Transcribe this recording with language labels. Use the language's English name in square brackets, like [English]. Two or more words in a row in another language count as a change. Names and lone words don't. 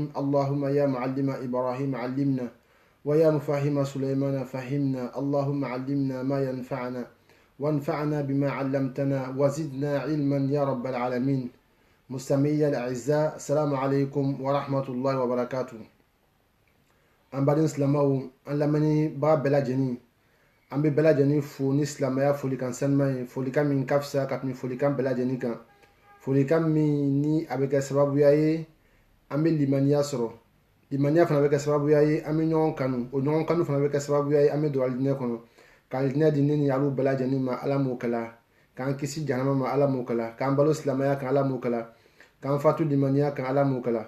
[Arabic] اللهم يا معلم إبراهيم علمنا ويا مفهم سليمان فهمنا. اللهم علمنا ما ينفعنا وانفعنا بما علمتنا وزدنا علما يا رب العالمين. مستمعي الأعزاء، السلام عليكم ورحمة الله وبركاته. [Bambara] an baden silamaw an lamɛnni baga bɛɛ lajɛlen an bɛ bɛɛ lajɛlen fo ni silamɛya folikan sanuman ye, folikan min ka fisa ka tɛmɛ folikan bɛɛ lajɛlen kan, folikan min ni a bɛ kɛ sababuya ye an bɛ limaniya sɔrɔ, limaniya fana bɛ kɛ sababuya ye an bɛ ɲɔgɔn kanu, o ɲɔgɔn kanu fana bɛ kɛ sababuya ye an bɛ don alijinɛ kɔnɔ, ka alijinɛ di ne ni alu bɛɛ lajɛlen ma ala m'o kɛla, k'an kisi jahanama ma ala m'o kɛla, k'an balo silamɛya kan ala m'o kɛla, k'an fatu limaniya kan ala m'o kɛla.